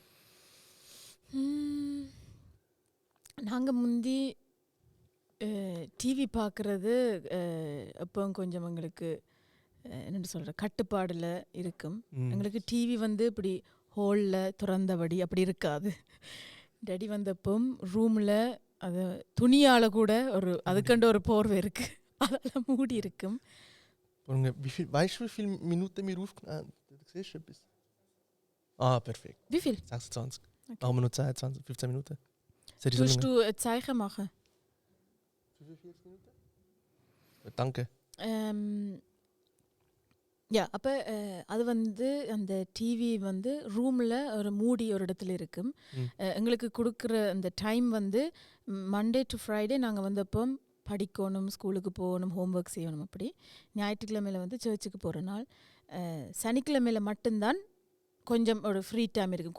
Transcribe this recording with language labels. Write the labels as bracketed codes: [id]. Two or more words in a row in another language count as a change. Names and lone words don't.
[ta] நாங்கள் முந்தி டிவி பார்க்குறது எப்போ கொஞ்சம் எங்களுக்கு என்ன சொல்கிற கட்டுப்பாடில் இருக்கும். எங்களுக்கு டிவி வந்து இப்படி ஹோலில் திறந்தபடி அப்படி இருக்காது. டேடி வந்தப்போ ரூமில் அது துணியால் கூட ஒரு அதுக்கண்டு ஒரு போர்வை இருக்குது, அதெல்லாம் மூடி இருக்கும். [de] Weißt du, wie viele Minuten wir aufgenommen? Das ist etwas. Perfekt. Wie viel? 26. Okay. Haben wir noch 15 Minuten? Willst du ein Zeichen machen? Danke. [ta] யா அப்போ அது வந்து அந்த டிவி வந்து ரூமில் ஒரு மூடி ஒரு இடத்துல இருக்கும். எங்களுக்கு கொடுக்குற அந்த டைம் வந்து [en] Monday to Friday [ta] நாங்கள் வந்து அப்போ படிக்கணும், ஸ்கூலுக்கு போகணும், ஹோம்ஒர்க் செய்யணும். அப்படி ஞாயிற்றுக்கிழமையில் வந்து சர்ச்சுக்கு போகிற நாள். சனிக்கிழமையில் மட்டும்தான் கொஞ்சம் ஒரு [en] free time [ta] இருக்குது.